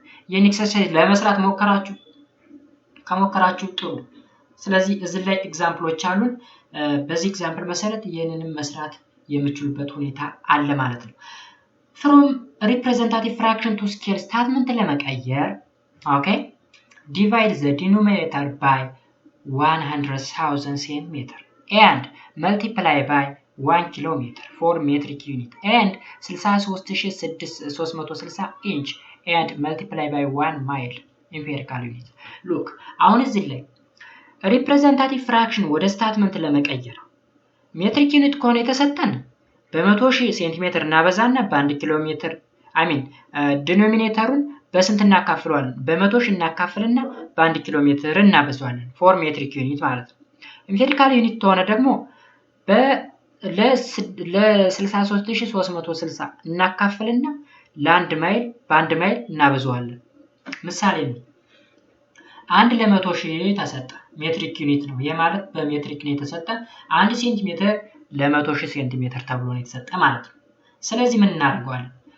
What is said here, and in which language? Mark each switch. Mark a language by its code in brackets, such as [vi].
[am] ይህን ኤክሰርሳይዝ ለመስራት ሞከራችሁ? ከሞከራችሁ ጥሩ። ስለዚህ እዚህ ላይ ኤግዛምፕሎች አሉን። በዚህ ኤግዛምፕል መሰረት ይህንንም መስራት የምችሉበት ሁኔታ አለ ማለት ነው። [en] from representative fraction to scale statement [am] ለመቀየር ኦኬ [en] divide the denominator by 100,000 centimeter and multiply by 1 kilometer for metric unit and 63360 inch and multiply by 1 mile empirical unit. [am] look አሁን እዚህ ላይ ሪፕሬዘንታቲቭ ፍራክሽን ወደ ስታትመንት ለመቀየር ሜትሪክ ዩኒት ከሆነ የተሰጠን በ100,000 ሴንቲሜትር እናበዛና በ1 ኪሎ ሜትር ዲኖሚኔተሩን በስንት እናካፍለዋለን? በ100,000 እናካፍልና በ1 ኪሎ ሜትር እናበዛዋለን ፎር ሜትሪክ ዩኒት ማለት ነው። ኢምፔሪካል ዩኒት ከሆነ ደግሞ ለ63360 እናካፍልና ለ1 ማይል በ1 ማይል እናበዛዋለን። ምሳሌ ነው። 1 ለ100,000 ተሰጠ ሜትሪክ ዩኒት ነው። ይሄ ማለት በሜትሪክ ነው የተሰጠ 1 ሴንቲሜትር ለ100,000 ሴንቲሜትር ተብሎ ነው የተሰጠ ማለት ነው። ስለዚህ ምን እናደርጋለን?